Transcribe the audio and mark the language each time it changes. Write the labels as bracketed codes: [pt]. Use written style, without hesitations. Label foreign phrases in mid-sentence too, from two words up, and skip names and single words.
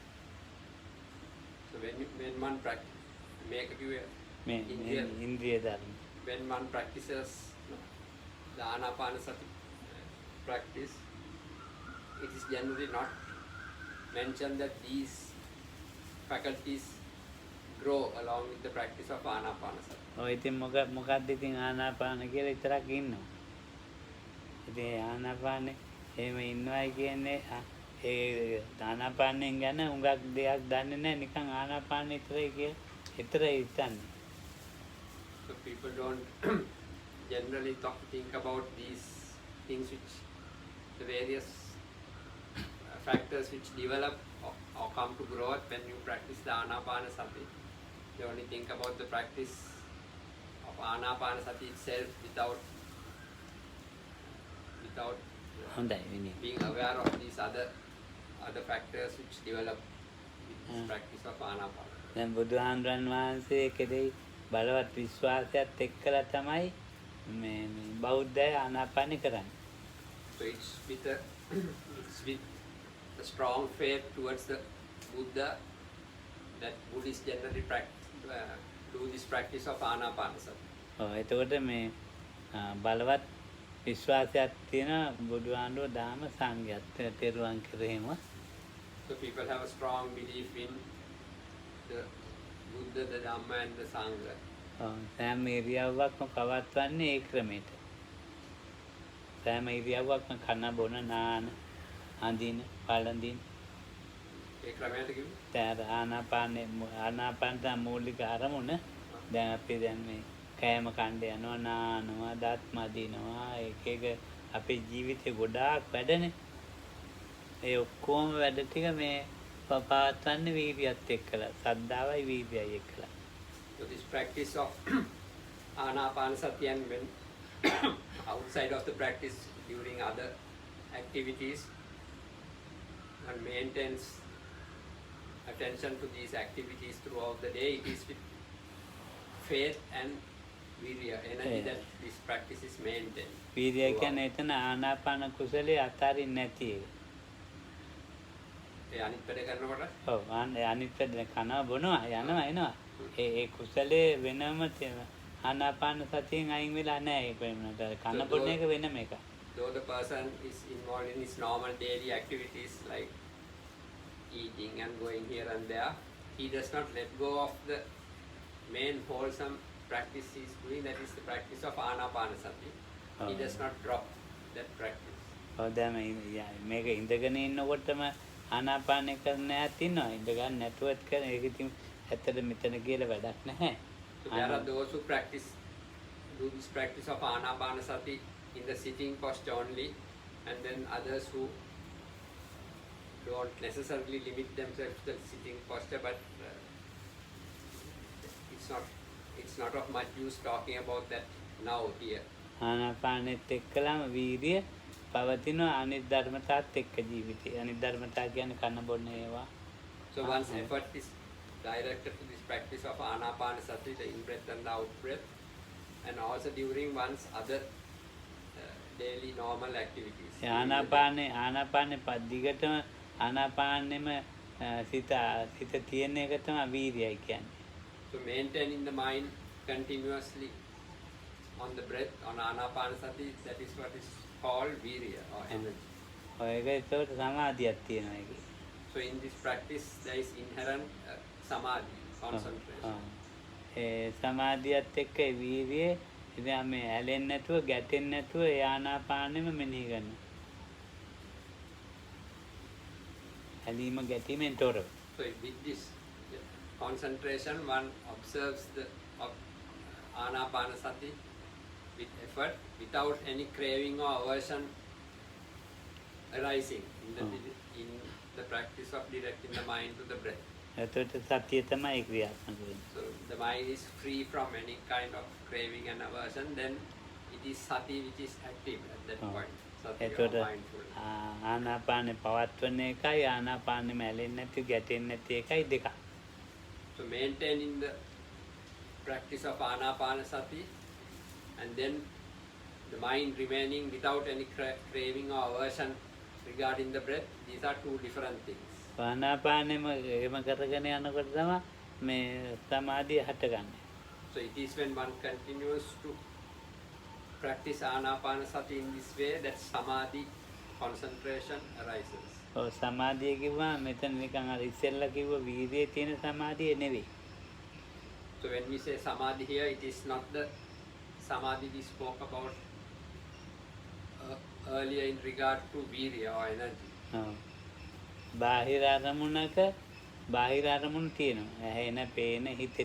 [en] So when one [si] මේ ඉන්ද්‍රිය ධර්ම. [en] when one practices the anapanasati practice, it is generally not mentioned that these faculties grow along with the practice of anapanasati. [si] ඔය ඉතින් මොකක්ද ඉතින් ආනාපාන කියලා විතරක් ඉන්නවා. ඉතින් ආනාපානේ එහෙම ඉන්නවයි කියන්නේ ඒ ආනාපානෙන් ගැන හුඟක් දෙයක් දන්නේ නැහැ. නිකන් ආනාපාන විතරයි කියලා විතරයි හිතන්නේ. [en] So people don't generally think about these things which the various factors which develop or come to growth when you practice the anapanasati. They only think about the practice of anapanasati itself without [si] හොඳයි විනී. [en] being aware of these other factors which develop with this practice of anapanasati. [si] දැන් බුදුහාමුදුරන් වහන්සේ කෙරෙහි බලවත් විශ්වාසයත් එක්කලා තමයි මේ බෞද්ධය ආනාපානෙ කරන්නේ. [en] So it's with a strong faith towards the Buddha that Buddhists generally do this practice of anapanasati. [si] ඔව් එතකොට මේ බලවත් විශ්වාසයක් තියෙන බුදුහාමුදුරුවෝ දාම සංඝයත් තෙරුවන් කෙරෙහිම. [en] So people have a strong belief in the Buddha, the Dhamma and the Sangha. [si] සෑම ඉරියව්වක්ම පවත්වන්නේ ඒ ක්‍රමයට. සෑම ඉරියව්වක්ම කන බොන නාන අඳින පළඳින ඒ ක්‍රමයට කිව්වේ තර ආනාපාන මූලික අරමුණ. දැන් අපි දැන් මේ කෑම කණ්ඩ යනවා නානවා දත් මදිනවා එක අපේ ජීවිතේ ගොඩාක් වැඩනේ. ඒ ඔක්කොම වැඩ ටික මේ පවත්වන්නේ වීර්යයත් එක්කලා සද්ධාවයි වීර්යයයි එක්කලා. [en] So this practice of anapanasati, and when outside of the practice during other activities and maintains attention to these activities throughout the day, it is with faith and virya, energy, that this practice is maintained. [si] වීර්යය කියන්නේ එතන ආනාපාන කුසලයේ අතාරින්න නැති එක. ඒ අනිත් වැඩ කරනකොට ඔව් අනිත් පැත්තේ කනවා බොනවා යනවා එනවා. ඒ කුසලයේ වෙනම තියෙන ආනාපාන සතියෙන් අයින් වෙලා නැහැ ඒක වෙනමද කන බොන එක වෙනම එක. [en] Though the person is involved in his normal daily activities like eating and going here and there, he does not let go of the main wholesome practice he is doing, that is the practice of anapanasati. He does not drop that practice. [si] ඔව් දැන් මේක ඉඳගෙන ඉන්නකොටම ආනාපාන කරන්න ඈත් ඉන්නවා. ඉඳ ගන්න නැතුවත් කරන ඒක ඉතින් ඇත්තට මෙතන කියලා වැඩක් නැහැ. [en] So there are those who do this practice of anapanasati in the sitting posture only, and then others who don't necessarily limit themselves to the sitting posture, but it's not of much use talking about that now here. [si] ආනාපානෙත් එක්කලම වීර්ය පවතින අනිත් ධර්මතාවත් එක්ක ජීවිතේ. අනිත් ධර්මතා කියන්නේ කන බොන ඒවා. [en] So one's effort is directed to this practice of anapanasati, the in-breath and the out-breath, and also during one's other daily normal activities. [si] ආනාපානේ පද්දිගටම ආනාපානෙම සිත තියෙන එක තමයි වීර්යයි කියන්නේ. [en] So maintaining the mind continuously on the breath, on anapanasati, that is what is called virya or energy. [si] ඔය ඒක ඒකට සමාධියක් තියෙනවා ඒකේ. [en] So in this practice there is inherent samadhi, concentration. [si] ඒ සමාධියත් එක්ක වීර්යය ඉතින් මේ ඇලෙන්නේ නැතුව ගැටෙන්නේ නැතුව ඒ ආනාපානෙම මෙනෙහි කරනවා. ඇලීම ගැටීමෙන් තොරව. [en] So with this concentration one observes the anapanasati with effort without any craving or aversion arising in the practice of directing the mind to the breath. [si] එතකොට සතිය තමයි ක්‍රියාත්මක වෙන්නේ. [en] So the mind is free from any kind of craving and aversion, then it is sati which is active at that point. Sati or mindfulness. [si] ආනාපානෙ පවත්වන එකයි ආනාපානෙම ඇලෙන්නේ නැති ගැටෙන්නේ නැති එකයි දෙක. [en] So maintaining the practice of anapanasati and then the mind remaining without any craving or aversion regarding the breath, these are two different things. [si] ආනාපානෙම එහෙම කරගෙන යනකොට තමයි මේ සමාධිය හටගන්නේ. [en] So it is when one continues to practice anapanasati in this way that samadhi, concentration arises. [si] ඔව් සමාධිය කිව්වා මෙතන නිකන් අර ඉස්සෙල්ලා කිව්ව වීර්යයේ තියෙන සමාධිය නෙවෙයි. [en] So when we say samadhi here, it is not the samadhi we spoke about earlier in regard to virya or energy. [si] බාහිර අරමුණු තියෙනවා. ඇහෙන, පේන, හිතෙන.